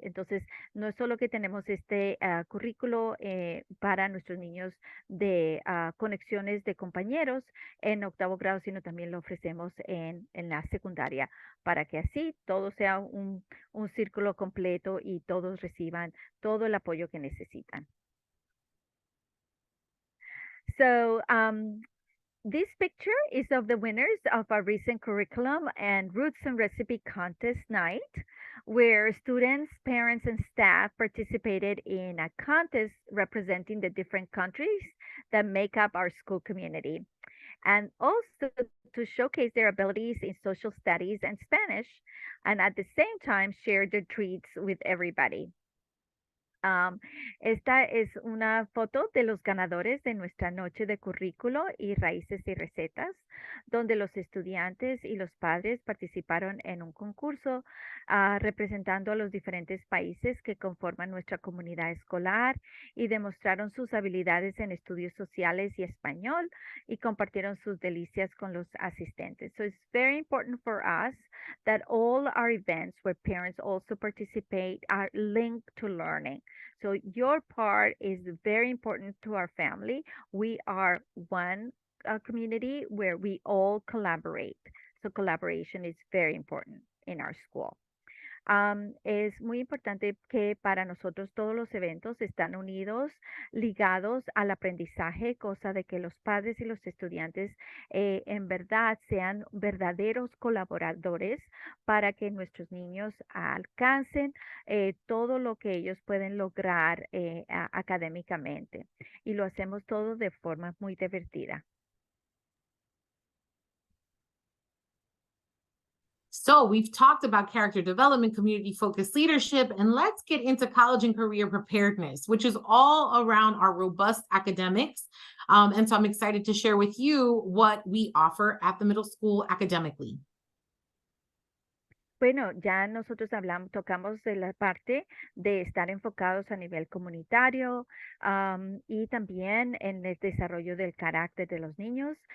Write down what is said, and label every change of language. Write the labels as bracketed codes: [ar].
[es] Entonces, no es solo que tenemos este currículo para nuestros niños de conexiones de compañeros en octavo grado, sino también lo ofrecemos en la secundaria para que así todo sea un círculo completo y todos reciban todo el apoyo que necesitan. [en] So, this picture is of the winners of our recent curriculum and Roots and Recipe Contest night, where students, parents, and staff participated in a contest representing the different countries that make up our school community, and also to showcase their abilities in social studies and Spanish, and at the same time share their treats with everybody. [es] Esta es una foto de los ganadores de nuestra noche de currículo y raíces y recetas, donde los estudiantes y los padres participaron en un concurso representando a los diferentes países que conforman nuestra comunidad escolar y demostraron sus habilidades en estudios sociales y español y compartieron sus delicias con los asistentes. [en] So it's very important for us that all our events where parents also participate are linked to learning. So your part is very important to our family. We are one community where we all collaborate. So collaboration is very important in our school. [es] Es muy importante que para nosotros todos los eventos están unidos, ligados al aprendizaje, cosa de que los padres y los estudiantes en verdad sean verdaderos colaboradores para que nuestros niños alcancen todo lo que ellos pueden lograr académicamente. Y lo hacemos todo de forma muy divertida. [en] So we've talked about character development, community-focused leadership, and let's get into college and career preparedness, which is all around our robust academics. And so I'm excited to share with you what we offer at the middle school academically. [es] Bueno, ya nosotros hablamos, tocamos de la parte de estar enfocados a nivel comunitario y también en el desarrollo del carácter de los niños.